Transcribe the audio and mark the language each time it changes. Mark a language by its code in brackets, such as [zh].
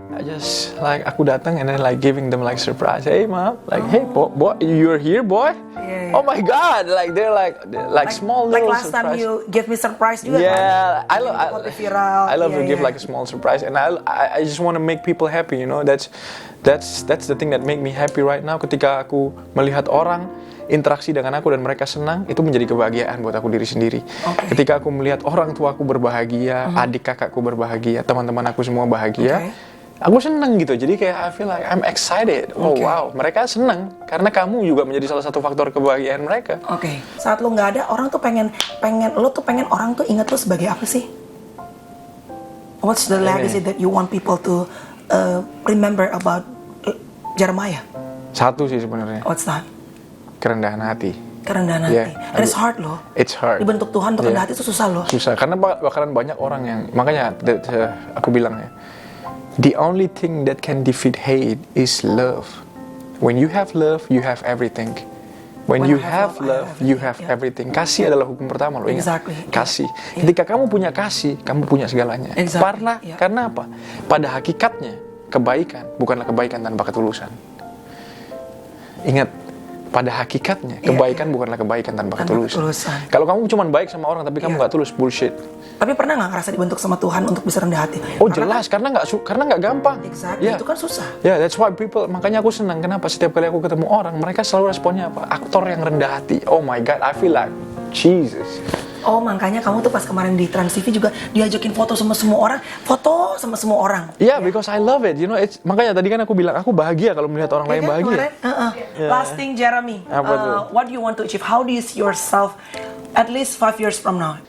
[en] I just like [id] aku datang [en] and then like giving them like surprise. Hey mom, like hey boy, you're here boy. Yeah. Oh my god, like they're like small little like last surprise. time you give me surprise [id] juga [en] Yeah, [id] kan? [en] I love to give like a small surprise, and I just want to make people happy, you know. That's the thing that make me happy right now. [id] Ketika aku melihat orang interaksi dengan aku dan mereka senang, itu menjadi kebahagiaan buat aku diri sendiri. [en] Okay. [id] Ketika aku melihat orang tuaku berbahagia, adik kakakku berbahagia, teman-teman aku semua bahagia. Aku seneng gitu, jadi kayak [en] I feel like I'm excited. [id] Oh wow, mereka seneng karena kamu juga menjadi salah satu faktor kebahagiaan mereka. Oke. Saat lo nggak ada, orang tuh pengen orang tuh ingat lo sebagai apa sih? [en] What's the legacy that you want people to remember about Jeremiah? [id] Satu sih sebenarnya. [en] What's that? [id] Kerendahan hati. Kerendahan hati. [en] And it's hard [id] loh. [en] It's hard. [id] Dibentuk Tuhan untuk rendah hati itu susah loh. Susah, karena bakalan banyak orang yang, makanya aku bilang ya, [en] the only thing that can defeat hate is love. When you have love, you have everything. When you have love, you have everything. [id] Kasih adalah hukum pertama loh, ingat. Kasih. Ketika kamu punya kasih, kamu punya segalanya. Karena apa? Pada hakikatnya, kebaikan bukanlah kebaikan tanpa ketulusan. Ingat, pada hakikatnya kebaikan bukanlah kebaikan tanpa ketulusan. Kalau kamu cuma baik sama orang tapi kamu nggak tulus, bullshit. Tapi pernah nggak ngerasa dibentuk sama Tuhan untuk bisa rendah hati? Oh jelas, karena nggak gampang. Itu kan susah. [en] That's why people, [id] makanya aku senang. Kenapa setiap kali aku ketemu orang, mereka selalu responnya apa? Aktor yang rendah hati. [en] Oh my god, I feel like Jesus. [id] Oh makanya kamu tuh pas kemarin di Trans TV juga diajakin foto sama semua orang. [en] Yeah, because I love it. You know, [id] makanya tadi kan aku bilang aku bahagia kalau melihat orang lain bahagia. [en] Last thing, Jeremy. What do you want to achieve? How do you see yourself at least 5 years from now?